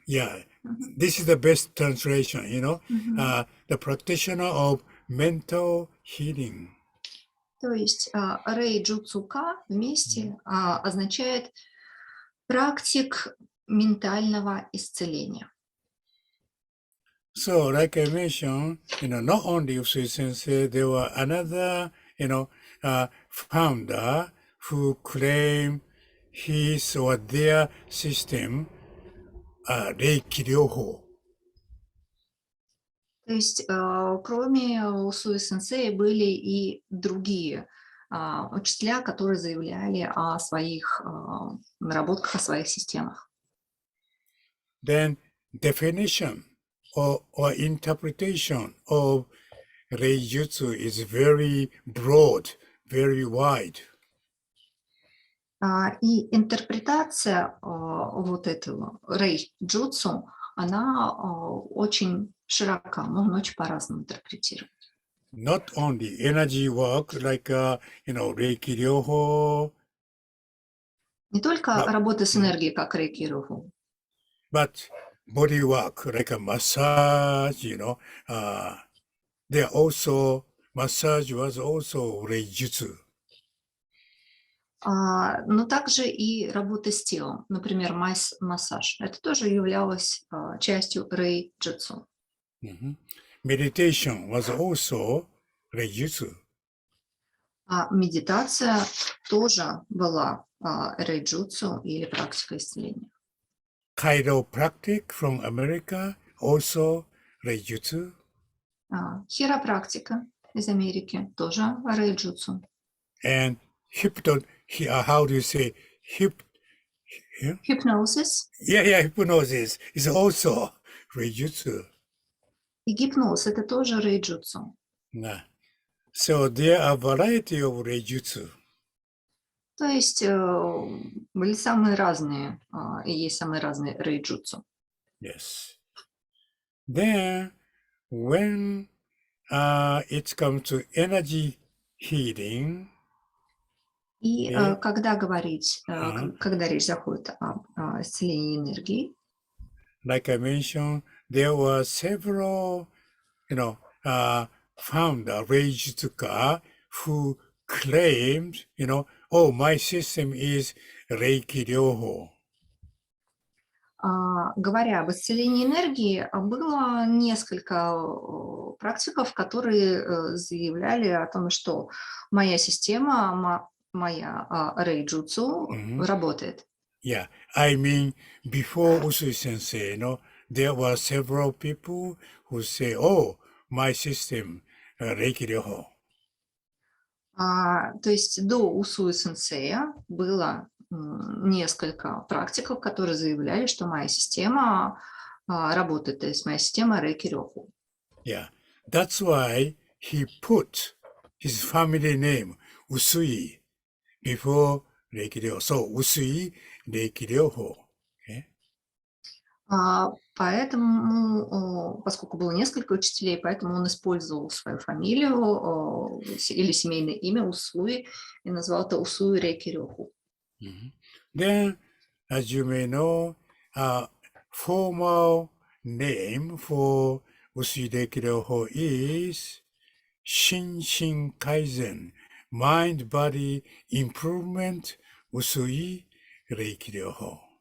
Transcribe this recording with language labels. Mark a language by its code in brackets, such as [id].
[en] Yeah, this is the best translation, the practitioner of mental healing. [ru] То есть рейджутсука вместе означает практик ментального исцеления. [en] So, like I mentioned, not only Usui Sensei, there were another, founder who claimed his or their system, Рэйки рёхо. [ru] То есть, кроме Усуи сенсея, были и другие учителя, которые заявляли о своих наработках, о своих системах. [en] Then definition or interpretation of Reijutsu is very broad, very wide. [ru] И интерпретация вот этого рэй-джутсу, она очень широка, можно очень по-разному интерпретировать. [en] Not only energy work like Рэйки рёхо, [ru] Не только [en] but, [ru] работа с энергией, как рэйки руху, [en] but body work like a massage, there also massage was also reijutsu. [ru] но также и работа с телом, например, массаж. Это тоже являлось частью рэй-джутсу. [en] Meditation was also reijutsu. [ru] А медитация тоже была рэй-джутсу или практика исцеления. [en] Chiropractic from America also reijutsu. [ru] Хиропрактика из Америки тоже рэй-джутсу. [en] And how do you say Hypnosis hypnosis is also reijutsu. [ru] и гипноз – это тоже рэй-джутсу. [en] So there are variety of reijutsu. [ru] То есть были самые разные, и есть самые разные рэй-джутсу. [en] Yes. Then when it comes to energy healing, [ru] И когда речь заходит об исцелении энергии, [en] like I mentioned, there were several, founder Reijutsuka who claimed, oh, my system is Reiki Ryoho. [ru] говоря об исцелении энергии, было несколько практиков, которые заявляли о том, что моя система, моя рэй-джутсу работает. [en] Yeah, I mean, before Usui Sensei, there were several people who say, oh, my system, Reiki Ryoho. [ru] То есть до Усуи сенсея было несколько практиков, которые заявляли, что моя система работает, то есть моя система Рэйки рёху. [en] Yeah, that's why he put his family name Usui before Рэйки Ryoho. So Usui Рэйки Ryoho. [ru] Поэтому, поскольку было несколько учителей, поэтому он использовал свою фамилию или семейное имя Усуи и назвал это Усуи Рэйки рёху. [en] Then, as you may know, formal name for Usui Рэйки Ryoho is Shinshin Kaizen, Mind Body Improvement Usui Рэйки Ryoho.